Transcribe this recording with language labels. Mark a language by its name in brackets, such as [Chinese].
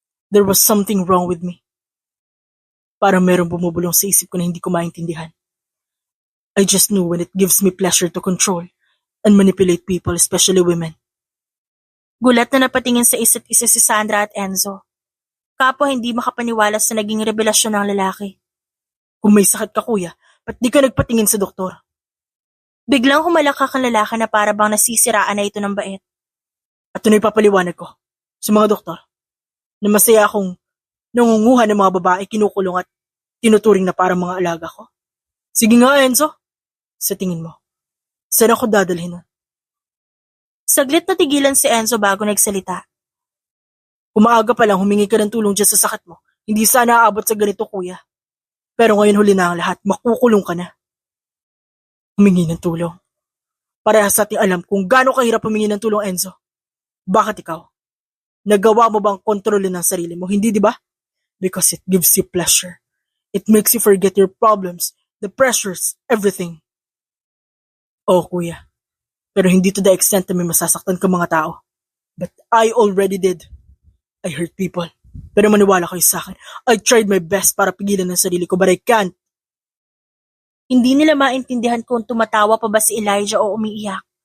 [English] There was something wrong with me. [Filipino] Parang merong bumubulong sa isip ko na hindi ko maintindihan. [English] I just knew when it gives me pleasure to control and manipulate people, especially women. [Filipino] Gulat na napatingin sa isa't isa si Sandra at Enzo. Kapwa hindi makapaniwala sa naging revelasyon ng lalaki. Kung may sakit ka, kuya, ba't di ka nagpatingin sa doktor? Biglang humalakak ang lalaki na para bang nasisiraan na ito ng bait. At ito na ipapaliwanag ko sa mga doktor na masaya akong nangunguha ng mga babae kinukulong at tinuturing na parang mga alaga ko. Sige nga, Enzo. Sa tingin mo, saan ako dadalhin nun? Saglit na tigilan si Enzo bago nagsalita. Umaaga pa lang humingi ka ng tulong dyan sa sakit mo. Hindi sana aabot sa ganito, kuya. Pero ngayon huli na ang lahat, makukulong ka na. Humingi ng tulong. Parehas nating alam kung gaano kahirap humingi ng tulong, Enzo. Bakit ikaw? Nagawa mo bang kontrolin ang sarili mo? Hindi, di ba? [English] Because it gives you pleasure. It makes you forget your problems, the pressures, everything. [Filipino] Oh, kuya. Pero hindi [English] to the extent [Filipino] na may masasaktan ka mga tao. [English] But I already did. I hurt people. [Filipino] Pero maniwala kayo sa akin. [English] I tried my best [Filipino] para pigilan ang sarili ko, [English] but I can't. [Filipino] Hindi nila maintindihan kung tumatawa pa ba si Elijah o umiiyak.